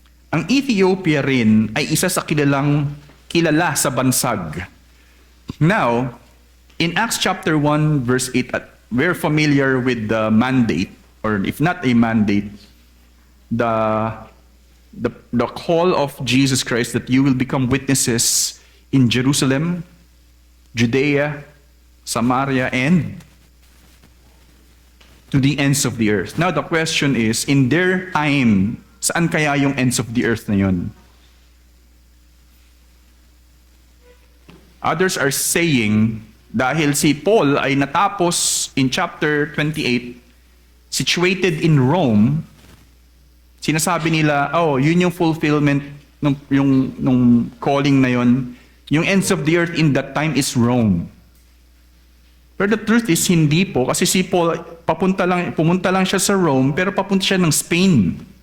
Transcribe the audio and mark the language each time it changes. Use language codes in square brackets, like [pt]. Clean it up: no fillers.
[tl] Ang Ethiopia rin ay isa sa kilala sa bansag. Now, [en] In Acts chapter 1, verse 8, we're familiar with the mandate, or if not a mandate, the call of Jesus Christ that you will become witnesses in Jerusalem, Judea, Samaria, and to the ends of the earth. Now the question is, in their time, [tl] saan kaya yung [en] ends of the earth na yun? Others are saying, [tl] dahil si Paul ay natapos in chapter 28, situated in Rome, sinasabi nila, oh, yun yung fulfillment nung calling na yun. [en] Yung ends of the earth in that time is Rome. [tl] Pero [en] the truth is, [tl] hindi po. Kasi si Paul, pumunta lang siya sa Rome, pero papunta siya ng Spain.